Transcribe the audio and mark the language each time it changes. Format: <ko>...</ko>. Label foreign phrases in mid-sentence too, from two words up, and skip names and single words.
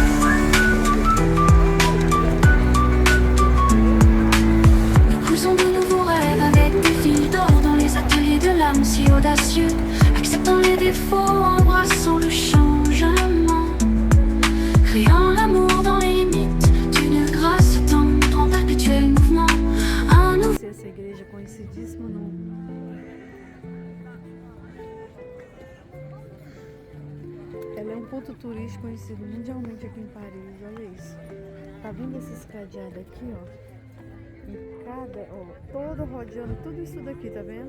<fr>Nous poussons de nouveaux rêves avec des filles d'or dans les ateliers de l'âme si audacieux, acceptant les défauts, embrassant le changement, créant l'amour dans les limites d'une grâce tendre en perpétuel mouvement. Un nouveau...</fr> <pt>Essa igreja é conhecidíssima no... Ela é um ponto turístico conhecido mundialmente aqui em Paris, olha isso. Tá vendo esses cadeados aqui, ó? Em cada, ó, todo rodeando tudo isso daqui, tá vendo?</pt>